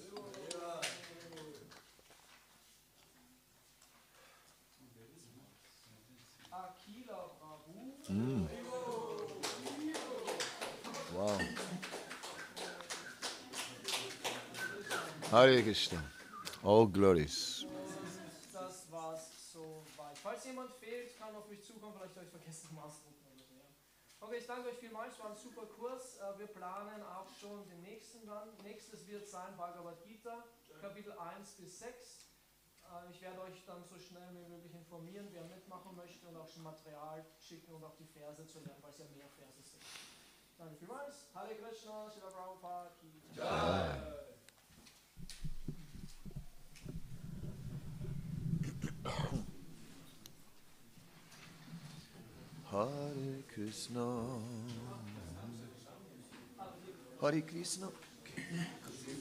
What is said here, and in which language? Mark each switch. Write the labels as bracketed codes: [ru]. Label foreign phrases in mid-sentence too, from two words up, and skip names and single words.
[en] Akila Prabhu. Wow. Hare Krishna. All glories. [de] Das war's soweit. Falls jemand fehlt, kann auf mich zukommen, vielleicht habe ich vergessen zum Ausdrucken oder so. Ja. Okay, ich danke euch vielmals, es war ein super Kurs. Wir planen auch schon den nächsten dann. Nächstes wird sein Bhagavad Gita, Kapitel 1 bis 6. Ich werde euch dann so schnell wie möglich informieren, wer mitmachen möchte und auch schon Material schicken und auch die Verse zu lernen, weil es ja mehr Verse sind. Danke vielmals. Hare Krishna, Srila Prabhupada [hi] ki Jai. [de] Hare Krishna. Hare Krishna.